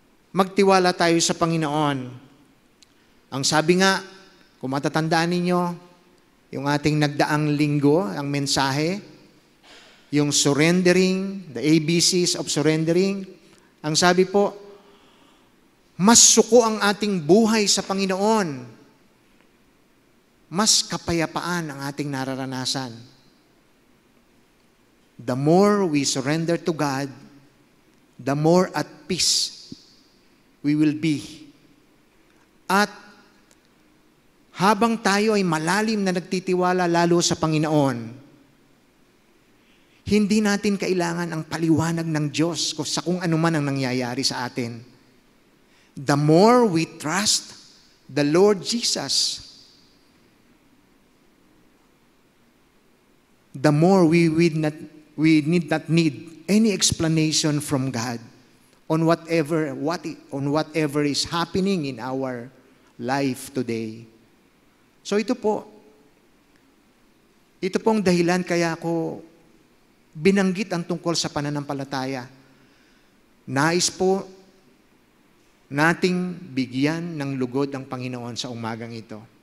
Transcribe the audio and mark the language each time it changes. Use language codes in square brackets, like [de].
[tl] Magtiwala tayo sa Panginoon. Ang sabi nga, kung matatandaan ninyo, yung ating nagdaang linggo, ang mensahe, yung surrendering, [en] the ABCs of surrendering, [tl] ang sabi po, mas suko ang ating buhay sa Panginoon, mas kapayapaan ang ating nararanasan. [en] The more we surrender to God, the more at peace we will be. [tl] At habang tayo ay malalim na nagtitiwala lalo sa Panginoon, hindi natin kailangan ang paliwanag ng Diyos sa kung ano man ang nangyayari sa atin. [en] The more we trust the Lord Jesus, the more we need not need any explanation from God on whatever is happening in our life today. [tl] So ito pong dahilan kaya ako binanggit ang tungkol sa pananampalataya. Nais po nating bigyan ng lugod ang Panginoon sa umagang ito.